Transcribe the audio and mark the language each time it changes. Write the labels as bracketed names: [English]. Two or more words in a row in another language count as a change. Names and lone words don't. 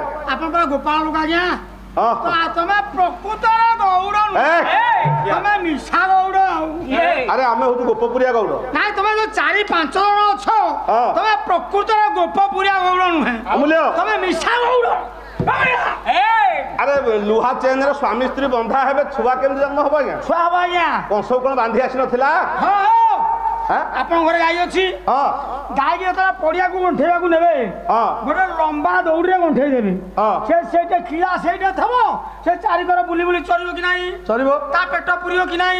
[Odia] ଆପଣଙ୍କର ଗୋପାଳ ଲୋକ ଆଜ୍ଞା ତମେ ପ୍ରକୃତରେ ଗୌଡ଼ ତମେ ମିଶା ଗୌଡ଼ ଆରେ ଆମେ ହଉଛୁ ଗୋପପୁରିଆ ଗୌଡ଼ ନାଇଁ ତମେ ଯୋଉ 4-5 ଜଣ ଅଛ ତମେ ପ୍ରକୃତରେ ଗୋପପୁରିଆ ଗୌଡ଼ ନୁହେଁ ଅମୂଲ୍ୟ ତମେ ମିଶା ଗୌଡ଼ ଆରେ ଲୁହା ଚେନର ସ୍ୱାମୀ ସ୍ତ୍ରୀ ବନ୍ଧା ହବେ ଛୁଆ କେମିତି ଜନ୍ମ ହବ ଆଜ୍ଞା ଛୁଆ ହବ ଆଜ୍ଞା କଂସ କଣ ବାନ୍ଧି ଆସି ନଥିଲା ହଁ হ্যাঁ ଆପଣଙ୍କ ଘରେ ଗାଈ ଅଛି ହଁ ଗାଈକି ଯେତେବେଳେ ପଡ଼ିଆକୁ ଗଣ୍ଠେଇବାକୁ ନେବେ ହଁ ଗୋଟେ ଲମ୍ବା ଦୌଡ଼ିରେ ଗଣ୍ଠେଇ ଦେବେ ହଁ ସେ ସେଇଟା କ୍ଷୀରା ସେଇଟା ଥବ ସେ ଚାରିକର ବୁଲି ବୁଲି ଚରିବ କି ନାହିଁ ଚରିବ ତା ପେଟ ପୁରିବ କି ନାହିଁ